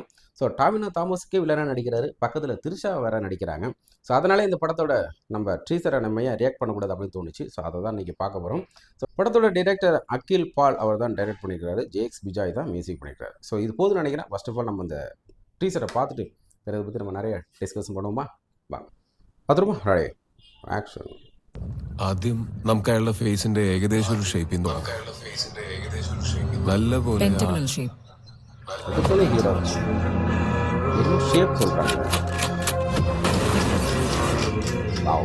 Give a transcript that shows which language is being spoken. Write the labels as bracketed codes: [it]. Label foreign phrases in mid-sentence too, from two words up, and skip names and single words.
[ta] ஸோ டாவினோ தாமஸுக்கே வில்லனாக நடிக்கிறாரு, பக்கத்தில் திரிஷா வேற நடிக்கிறாங்க. ஸோ அதனால இந்த படத்தோட நம்ம ட்ரீசரை நம்ம ஏன் ரியாக்ட் பண்ணக்கூடாது அப்படின்னு தோணுச்சு. ஸோ அதை தான் இன்றைக்கி பார்க்க போகிறோம். ஸோ படத்தோட டைரக்டர் அகில் பால் அவர் தான் டைரக்ட் பண்ணியிருக்காரு, ஜேஎக்ஸ் விஜய் தான் மியூசிக் பண்ணியிருக்காரு. ஸோ இது போதும் நினைக்கிறேன். [en] First of all [ta] நம்ம இந்த ட்ரீசரை பார்த்துட்டு இதை பற்றி நம்ம நிறைய டிஸ்கஷன் பண்ணுவோமா? [ml] വാങ്ങാം. പത്രമോ [en] Ready action. [ml] ആദ്യം നമുക്ക് അയാളുടെ ഫേസിന്റെ ഏകദേശം ഒരു ഷേപ്പിൽ നോക്കാം. നല്ല പോലെ [en] Pentagonal shape. [ml] അതുപോലെ ഹീറോ ഒരു ഷേപ്പ് சொல்றாங்க. വാവ്.